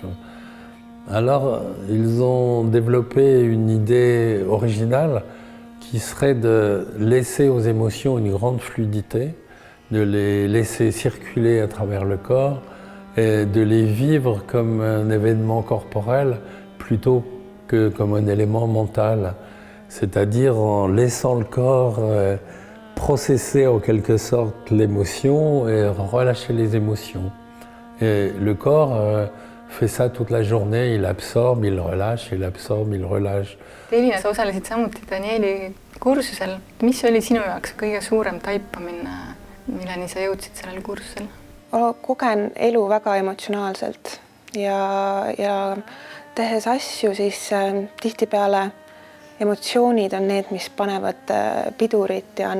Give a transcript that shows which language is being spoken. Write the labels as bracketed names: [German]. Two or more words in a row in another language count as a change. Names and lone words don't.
[French] Alors, ils ont développé une idée originale qui serait de laisser aux émotions une grande fluidité, de les laisser circuler à travers le corps et de les vivre comme un événement corporel plutôt que comme un élément mental. C'est-à-dire en laissant le corps processer en quelque sorte l'émotion et relâcher les émotions. Et le corps fait ça toute la journée, il absorbe, il relâche, il absorbe, il relâche. [Estonian] Elina, sa osalesid samuti Danieli kursusel. Mis oli sinu jaoks kõige suurem taipamine milleni sa jõudsid sellel kursusel? Kogen elu väga emotsionaalselt ja tehes asju, siis tihtipeale emotsioonid on need, mis panevad pidurit ja